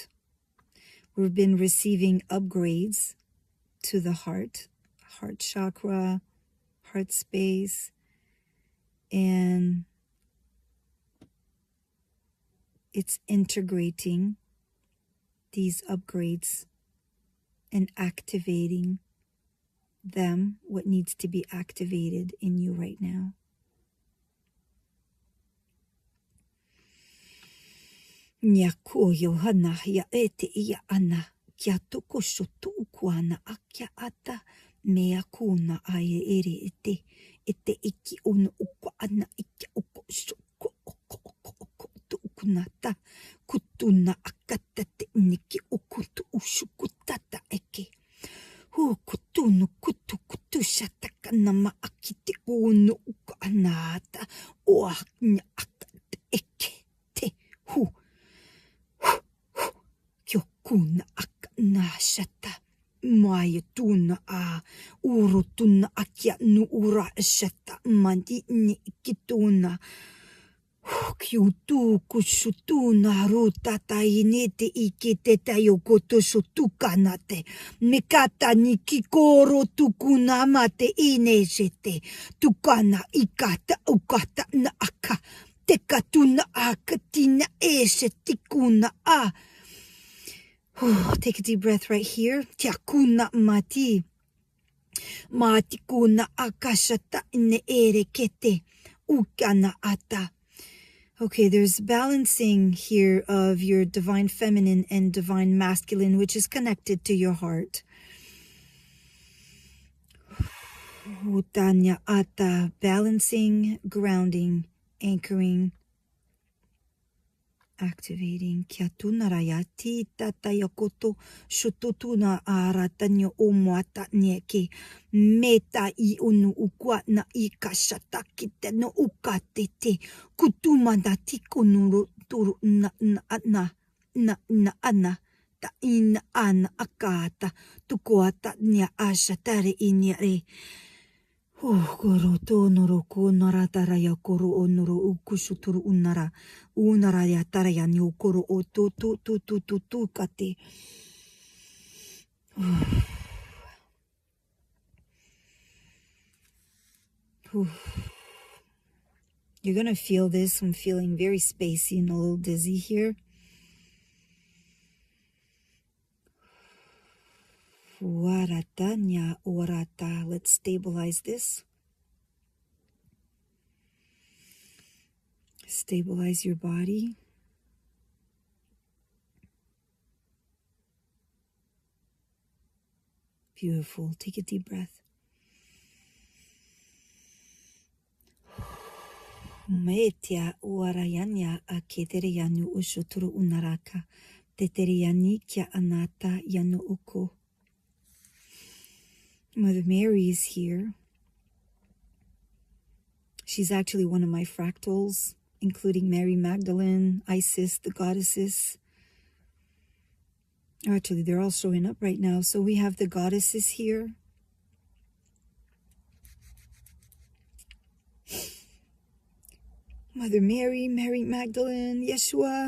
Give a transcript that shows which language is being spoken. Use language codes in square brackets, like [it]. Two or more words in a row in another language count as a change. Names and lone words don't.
[en] We've been receiving upgrades to the heart chakra, heart space, and it's integrating these upgrades and activating them, what needs to be activated in you right now. Nyako Yohana ya ete ia ana kia toko shoto ukuana akia ata mea kuna ae ere ete iki ono ukwa ana ikia oko shoko oko tu ukunata kutuna akata te niki okutu ushukutata eke kutunu kutu shataka nama akite ono ukwa anata o aknya akate eke te Kyokuna akana shata maya tuna a urutuna akia nu ura shata mandi ni kituna kyutu kushutuna ruta tainete ikite tayokoto shutukanate mikata ni kikoro tukuna mate inejete tukana ikata ukata na aka tekatuna akatina eshetikuna a. Take a deep breath right here. Tiakuna mati. Matikuna akashata ne erekete. Ukana ata. Okay, there's balancing here of your divine feminine and divine masculine, which is connected to your heart. Utanya ata. Balancing, grounding, anchoring, activating. Kiatuna rayati tata yakoto shututuna aratanyo omuata nieke meta I unu ukwa na ikashata kite no ukatete kutuma na tiko nuru turu na ana ta ina ana akata tukoata nia ashatare inyare. Koro to noro ko naratara ya koro o noro ukushuturu unara ya tara ya ni koro o tu kate. You're gonna feel this. I'm feeling very spacey and a little dizzy here. Waratanya orata. Let's stabilize this. Stabilize your body. Beautiful. Take a deep breath. Maetia uarayanya aketere yanu ushuturu unaraka. Tetere yani kia anata yanu uko. Mother Mary is here. She's actually one of my fractals, including Mary Magdalene, Isis, the goddesses. Actually, they're all showing up right now. So we have the goddesses here. Mother Mary, Mary Magdalene, Yeshua.